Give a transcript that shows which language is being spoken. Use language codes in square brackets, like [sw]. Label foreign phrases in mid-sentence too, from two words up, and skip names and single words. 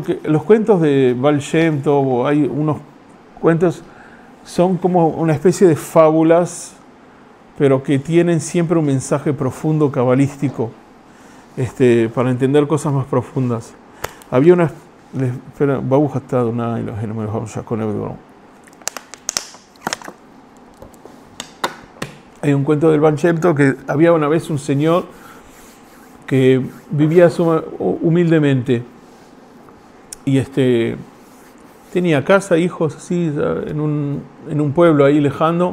[es] Los cuentos de Baal Shem Tov, hay unos cuentos, son como una especie de fábulas, pero que tienen siempre un mensaje profundo cabalístico, para entender cosas más profundas. Había una... Espera, [he] ברוך אתה אדוני אלוהינו מלך העולם בדברו. [es] Hay un cuento del Baal Shem Tov que había una vez un señor que vivía humildemente y tenía casa, hijos, así, en un pueblo ahí lejano.